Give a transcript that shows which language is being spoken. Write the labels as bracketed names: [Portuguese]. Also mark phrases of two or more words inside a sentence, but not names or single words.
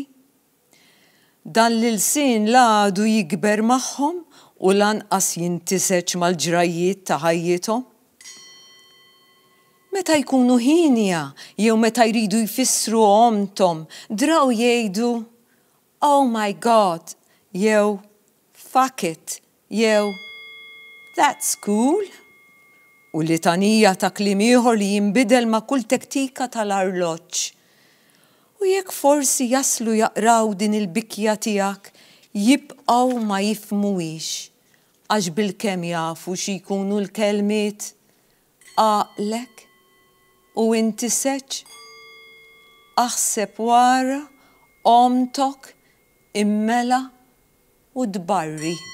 [Maltese] Dan l-sin għadu jikber magħhom u lanqas jintiseċ mal-ġrajiet ta' ħajjithom. Meta jkunu ħinja jew meta jridu jfissru omtom, draw jgħidu [English] "Oh my God" [Maltese] jew [English] "Fuck it" [Maltese] jew [English] "That's cool" [Maltese] u litanija ta' kliem ieħor li jinbidel ma' kull tektika tal-arloġġ. U jekk forsi jaslu jaqraw din il-bikja tiegħek jibqgħu ma jifhmuhiex għax bilkemm jafu xi jkunu l-kelmiet għaqlek u intiseċ aħseb wara omtok immela u dbarri.